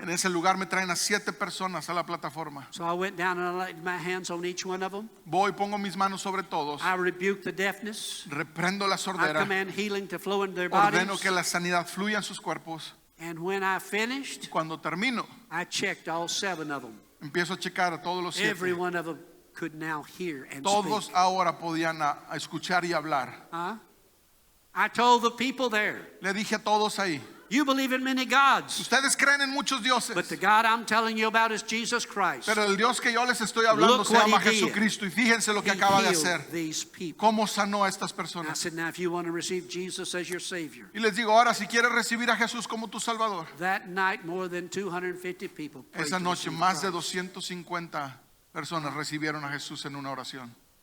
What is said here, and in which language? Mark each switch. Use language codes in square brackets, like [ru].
[es] En ese lugar me traen a 7 personas a la plataforma. [en] So I went down and I laid my hands on each one of them. [es] Voy, pongo mis manos sobre todos. [en] I rebuked the deafness. [es] Reprendo la [en] I [es] sordera. [en] command healing to flow into their [es] Ordeno [en] bodies. [es] que la sanidad fluya en sus cuerpos. [en] And when I finished, [es] Cuando termino, [en] I checked all 7 of them. [es] empiezo a checar a todos los 7. [en] Every one of them could now hear and [es] Todos [en] speak. [es] ahora podían a escuchar y hablar. [en] Huh? I told the people there, [es] Le dije a todos ahí, [en] you believe in many gods, [es] ustedes creen en muchos dioses, [en] but the God I'm telling you about is Jesus Christ. [es] pero el Dios que yo les estoy hablando [en] Look [es] se [en] what [es] llama [en] he did. [es] Jesucristo. Y fíjense lo que [en] He [es] acaba de [en] healed [es] hacer. [en] these people. [es] Cómo sanó a estas [en] I [es] personas. [en] said, now if you want to receive Jesus as your Savior. [es] Y les digo, ahora si quieres recibir a Jesús como tu Salvador. [en] That night, more than 250 people prayed [es] Esa [en] to [es] noche [en] receive [es] más de [en] Christ. [es] 250 personas recibieron a Jesús en una oración.